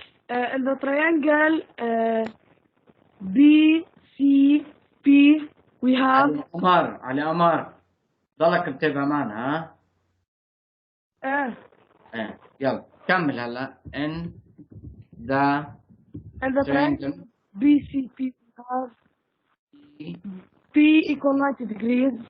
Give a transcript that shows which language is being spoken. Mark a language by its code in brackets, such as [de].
[en] التريانجل BCP we have. [ar] علي قمر ضلك متابع معنا ها؟ ايه يلا كمل هلا. [en] in the triangle BCP we have P equal 90 degrees.